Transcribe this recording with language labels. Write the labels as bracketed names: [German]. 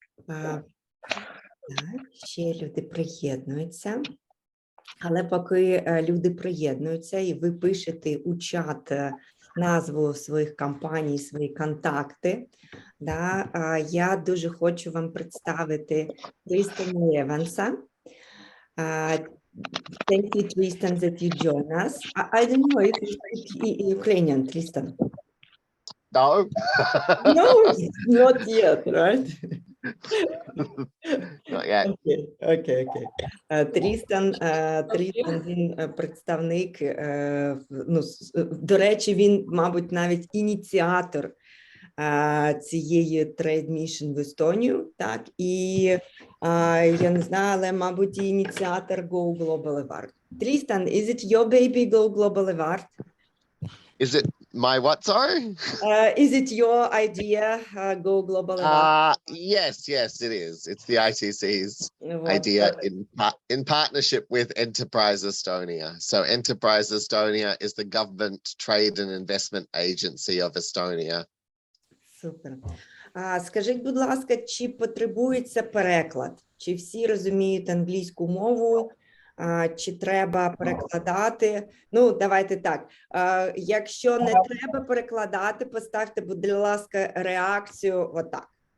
[Ukrainian] Так, ще люди приєднуються. Але поки люди приєднуються і ви пишете у чат назву своїх компаній, свої контакти, да, я дуже хочу вам представити Трістана Еванса. [English] Thank you, Tristan, that you join us. I don't know if you speak Ukrainian, Tristan. No. No, not yet, right? Not yet. [Ukrainian] Окей. Трістан, він представник, ну, до речі, він, мабуть, навіть ініціатор цієї TradeMission в Естонію, так, і я не знаю, але, мабуть, і ініціатор Go Global Award. [English] Трістан, is it your baby Go Global Award? Is it my what, sorry? Is it your idea, Go Global Award? Yes, it is. It's the ITC's idea in partnership with Enterprise Estonia. So Enterprise Estonia is the government trade and investment agency of Estonia. [Ukrainian] Супер. Скажіть, будь ласка, чи потребується переклад? Чи всі розуміють англійську мову? Чи треба перекладати? Ну, давайте так. Якщо не треба перекладати, поставте, будь ласка, реакцію отак.